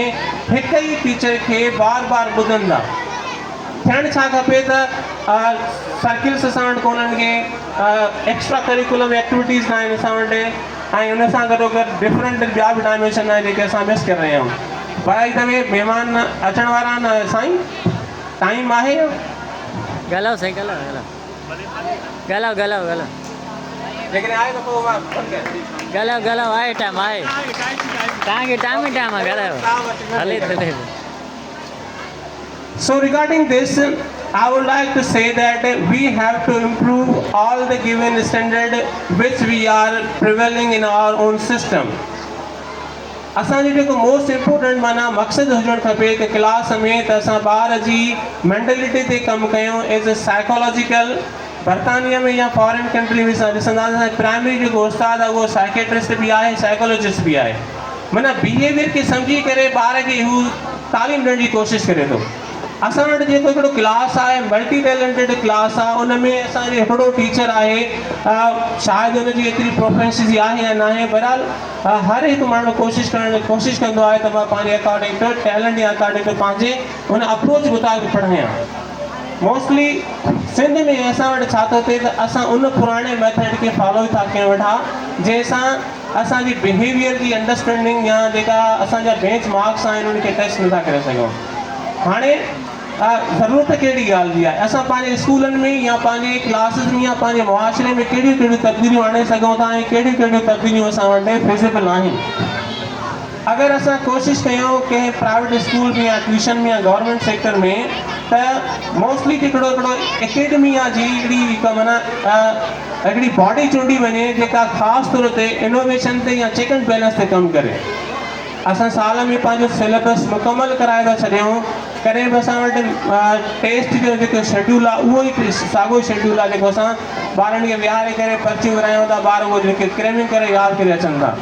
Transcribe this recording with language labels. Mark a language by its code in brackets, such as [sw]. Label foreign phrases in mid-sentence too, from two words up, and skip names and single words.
[sd] हिक ई टीचर खे बार बार ॿुधनि था। थियणु छा खपे त सर्किल्स असां वटि कोन्हनि के, [en] extra curriculum activities [sd] न आहिनि असां वटि, ऐं हुन सां गॾोगॾु डिफरेंट ॿिया बि डायमेंशन आहे जेके असां मिस करे रहिया आहियूं। भाई तव्हां महिमान अचण वारा आहिनि साईं, टाइम आहे? ॻाल्हायो साईं, ॻाल्हायो। [ur] لیکن آئے تو [sd] पोइ मां फोन कयां। ॻाल्हायो आहे टाइम आहे तव्हांखे टाइम ई टाइम आहे ॻाल्हायो हले हले। [en] So regarding this, I would like to say that we have to improve all the given standard which we are prevailing in our own system. [sd] असांजो जेको [en] most important [sd] माना मक़सदु हुजणु खपे त क्लास में त असां ॿार जी मेंटलिटी ते कमु कयूं [en] as a psychological. [sd] बर्तानिया में या [en] foreign country [sd] में असां ॾिसंदासीं प्राइमरी जेको उस्तादु आहे उहो साइकेट्रिस्ट बि आहे, साइकोलॉजिस्ट बि आहे। माना बिहेवियर खे सम्झी करे ॿार खे हू तालीम ॾियण जी कोशिशि करे थो। असां वटि जेको हिकिड़ो क्लास आहे [en] multi talented class [sd] आहे, उन में असांजो हिकिड़ो टीचर आहे, शायदि हुनजी एतिरी प्रोफेंसिटी आहे या न आहे, बहरहाल हर हिकु माण्हू कोशिशि कंदो आहे त मां पंहिंजे [en] according to talent [sd] या [en] according to [sd] पंहिंजे हुन अप्रोच मुताबिक़ पढ़ायां। मोस्टली सिंध में असां वटि छा थो थिए त असां उन पुराणे मेथड खे फॉलो था कयूं वेठा जंहिंसां असांजी बिहेवियर जी अंडरस्टैंडिंग या जेका असांजा [en] bench marks [sd] आहिनि उनखे टेस्ट नथा करे सघूं। हाणे ज़रूरत कहिड़ी ॻाल्हि जी आहे, असां पंहिंजे स्कूलनि में या पंहिंजे क्लासिस में या पंहिंजे मुआशरे में कहिड़ियूं कहिड़ियूं तब्दीलियूं आणे सघूं था ऐं कहिड़ियूं कहिड़ियूं तब्दीलियूं असां वटि फिज़िबल आहिनि। अगर असां कोशिशि कयूं कंहिं [en] private school [sd] में या ट्यूशन में या [en] government sector [sd] में त मोस्टली हिकिड़ो एकेडमी आहे जी हिकिड़ी माना हिकिड़ी बॉडी चूंडी वञे जेका ख़ासि तौर ते इनोवेशन ते या [en] check and balance [sd] ते कमु करे। असां साल में पंहिंजो सिलेबस मुकमल कराए था छॾियूं, कॾहिं बि असां वटि टेस्ट जो जेको शेड्यूल आहे उहो ई साॻियो शेड्यूल आहे जेको असां ॿारनि खे विहारे करे पर्चियूं विरायूं था, ॿार उहो जेके क्रेमिंग करे यादि करे अचनि था।